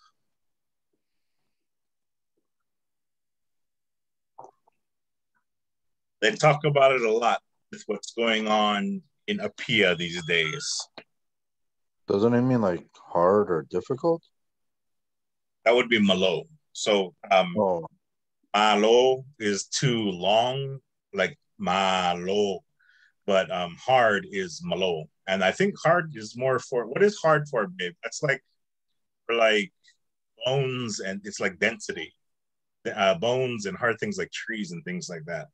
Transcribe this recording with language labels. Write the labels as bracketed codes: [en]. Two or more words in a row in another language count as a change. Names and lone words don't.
[en] They talk about it a lot with what's going on in Apia these days. Doesn't it mean like hard or difficult? That would be malo. So malo is too long, like malo, but hard is malo. And I think hard is more for, what is hard for, babe? That's like for like bones, and it's like density. Bones and hard things like trees and things like that.